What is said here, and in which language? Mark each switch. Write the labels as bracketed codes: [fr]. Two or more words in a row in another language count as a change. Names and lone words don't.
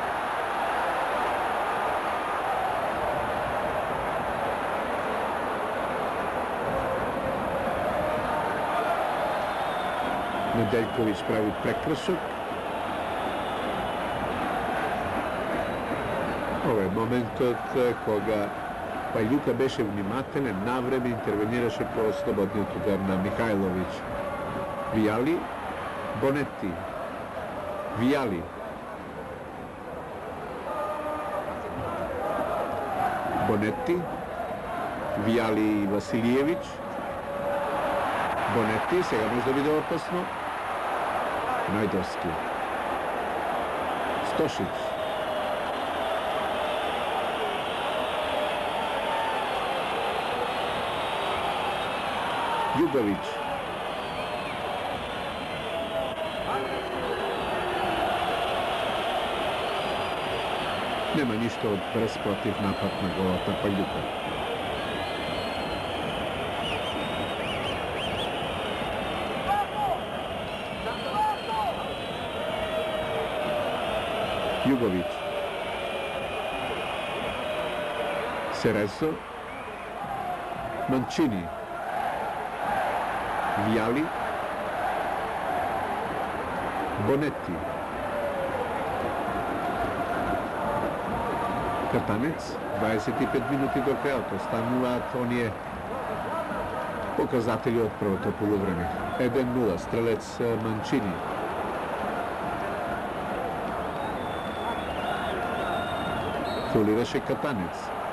[mk] Неделјковиќ прави прекршок. Ова е моментот кога Пајлјука беше внимателен, навреме интервенираше по слободниот удар на Михајловиќ. Вијали, Бонети. Вијали. Бонети. Вијали и Василиевиќ. Бонети, сега може да биде опасно. Најдовски. Стошиć. Југовиќ. Нема ништо од брз против напад на голот на Пајлјука. Југовиќ. Сересо. Манчини. Вијали. Бонети. Катанец. 25 минути до крајот. Остануваат оние показатели од првото полувреме. 1-0. Стрелец Манчини. Фолираше Катанец.